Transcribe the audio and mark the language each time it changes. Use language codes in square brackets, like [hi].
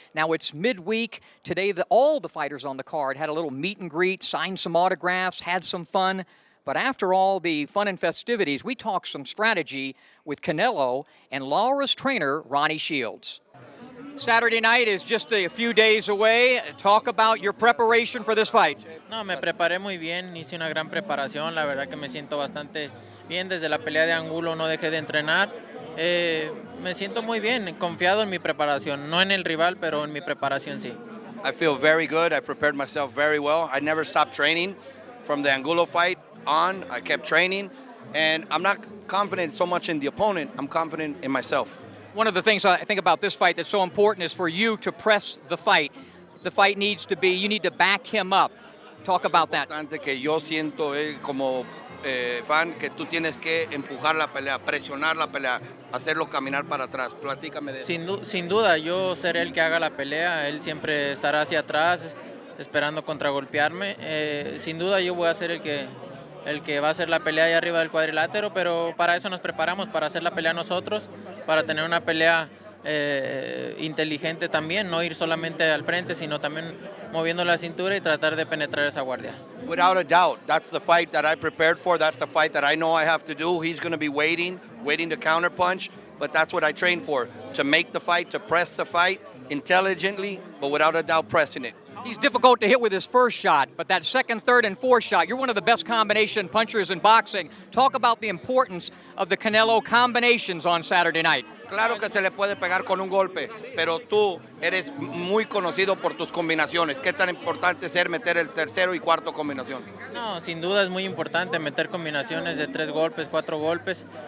[en] Now it's midweek. Today, all the fighters on the card had a little meet and greet, signed some autographs, had some fun. But after all the fun and festivities, we talked some strategy with Canelo and Lara's trainer, Ronnie Shields. Saturday night is just a few days away. Talk about your preparation for this fight. [es] No, me preparé muy bien, hice una gran preparación, la verdad que me siento bastante bien. Desde la pelea de Angulo no dejé de entrenar. Me siento muy bien, confiado en mi preparación, no en el rival, pero en mi preparación sí. [en] I feel very good. I prepared myself very well. I never stopped training from the Angulo fight on. I kept training, and I'm not confident so much in the opponent. I'm confident in myself. One of the things I think about this fight that's so important is for you to press the fight. The fight needs to be, you need to back him up. Talk about that. [es] Que yo siento como fan que tú tienes que empujar la pelea, presionar la pelea, hacerlo caminar para atrás. Platícame de eso. Sin duda, yo seré el que haga la pelea. Él siempre estará hacia atrás, esperando contragolpearme. Sin duda, yo voy a ser el que va a hacer la pelea ahí arriba del cuadrilátero, pero para eso nos preparamos, para hacer la pelea nosotros, para tener una pelea inteligente también, no ir solamente al frente, sino también moviendo la cintura y tratar de penetrar esa guardia. [en] Without a doubt, that's the fight that I prepared for. That's the fight that I know I have to do. He's going to be waiting to counterpunch, but that's what I trained for, to make the fight, to press the fight intelligently, but without a doubt pressing it. He's difficult to hit with his first shot, but that second, third, and fourth shot, you're one of the best combination punchers in boxing. Talk about the importance of the Canelo combinations on Saturday night. [es] Claro que se le puede pegar con un golpe, pero tú eres muy conocido por tus combinaciones. ¿Qué tan importante es meter el tercero y cuarto combinación? No, sin duda es muy importante meter combinaciones de 3 golpes, 4 golpes.